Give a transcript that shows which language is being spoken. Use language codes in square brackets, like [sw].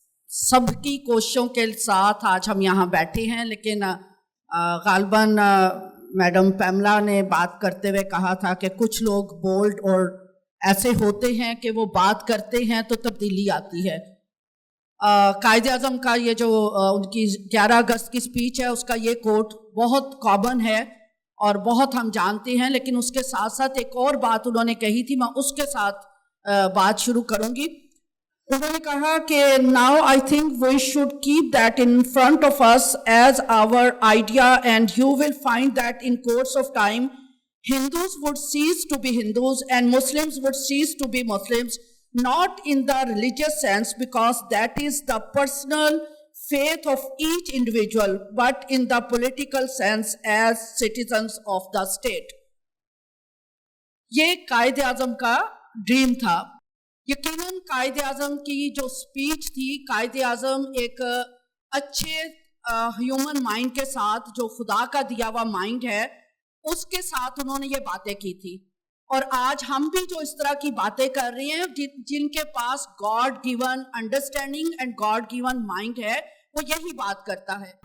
[ur] سب کی کوششوں کے ساتھ آج ہم یہاں بیٹھے ہیں, لیکن غالباً میڈم پیملا نے بات کرتے ہوئے کہا تھا کہ کچھ لوگ بولڈ اور ایسے ہوتے ہیں کہ وہ بات کرتے ہیں تو تبدیلی آتی ہے. قائد اعظم کا یہ جو ان کی 11 اگست کی اسپیچ ہے اس کا یہ کوٹ بہت کامن ہے اور بہت ہم جانتے ہیں, لیکن اس کے ساتھ ساتھ ایک اور بات انہوں نے کہی تھی, میں اس کے ساتھ بات شروع کروں گی. انہوں نے کہا کہ [en] now I think we should keep that in front of us as our idea, and you will find that in course of time Hindus would cease to be Hindus and Muslims would cease to be Muslims, not in the religious sense because that is the personal faith of each individual, but in the political sense as citizens of the state. [ur] یہ قائد اعظم کا dream تھا. یقیناً قائد اعظم کی جو speech تھی, قائد اعظم ایک اچھے human mind کے ساتھ, جو خدا کا دیا ہوا مائنڈ ہے اس کے ساتھ انہوں نے یہ باتیں کی تھی. اور آج ہم بھی جو اس طرح کی باتیں کر رہے ہیں, جن کے پاس [en] God given understanding and God given mind [ur] ہے, وہ یہی بات کرتا ہے.